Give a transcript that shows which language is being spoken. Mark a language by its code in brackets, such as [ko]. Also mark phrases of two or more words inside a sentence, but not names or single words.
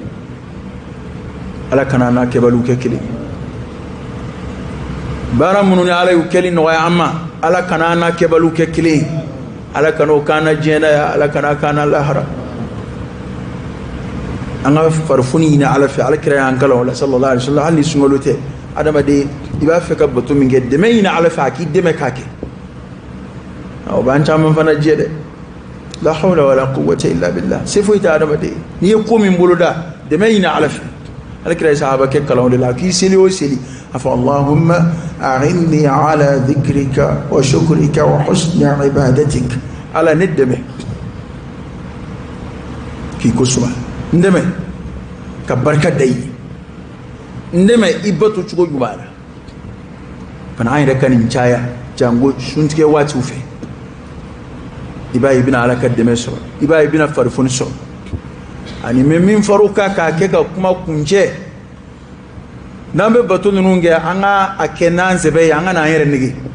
[bm] ala kana n'a kɛbaliw kɛ kelen baara minnu ni ala y'o kɛli nɔgɔya an ma ala kana n'a kɛbaliw kɛ kelen ye ala kana o k'an na diɲɛ na yan ala kana k'an na lahara an ka farifoni ɲini ala fɛ alakira y'an kalan o la [ar] صلى الله عليه وسلم [bm] hali ni sunkalo tɛ adamaden i b'a fɛ ka bato min kɛ dɛmɛ ɲini ala fɛ a k'i dɛmɛ k'a kɛ o b'an caman fana jɛ dɛ la [ar] حول ولا قوة إلا بالله [bm] se foyi tɛ adamaden n'i ye ko min boloda dɛmɛ ɲini ala fɛ alakira ye sahaba kɛ kalan o de la k'i seli o seli a fɔ [ar] اللهم أعني على ذكرك وشكرك وحسن عبادتك [bm] ala ne dɛmɛ k'i ko suma n dɛmɛ ka barika da i ye n dɛmɛ i bato cogo ɲuman na fana an yɛrɛ ka nin caya jango suntigɛ waati fɛ i b'a ye i bɛna ala ka dɛmɛ sɔrɔ i b'a ye i bɛna farifoni sɔrɔ ani mɛ min far'o kan k'a kɛ ka kuma kuncɛ n'an bɛ bato ninnu kɛ an ka a kɛ n'an sɛbɛ ye an ka n'an yɛrɛ nege